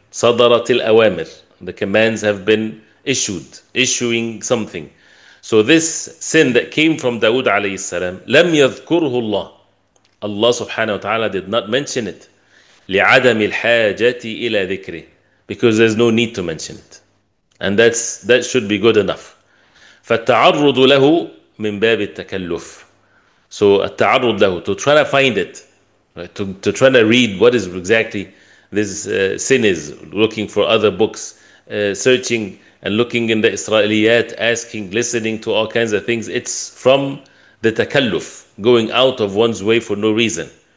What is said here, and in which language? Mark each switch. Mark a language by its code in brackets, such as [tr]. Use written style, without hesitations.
[ar] صَدَرَتِ الْأَوَامِرِ, [en] the commands have been issuing something. So this sin that came from Dawood alayhi salam, [ar] لم يذكره الله. [en] Allah subhanahu wa ta'ala did not mention it. [ar] لعدم الحاجة إلى ذكره, [en] because there's no need to mention it. And that should be good enough. [ar] فالتعرض له من باب التكلف. [en] So [ar] التعرض له, [en] to try to find it, right? to try to read what is exactly this sin is, looking for other books, searching and looking in the Israeliyat, asking, listening to all kinds of things. It's from the takalluf, going out of one's way for no reason.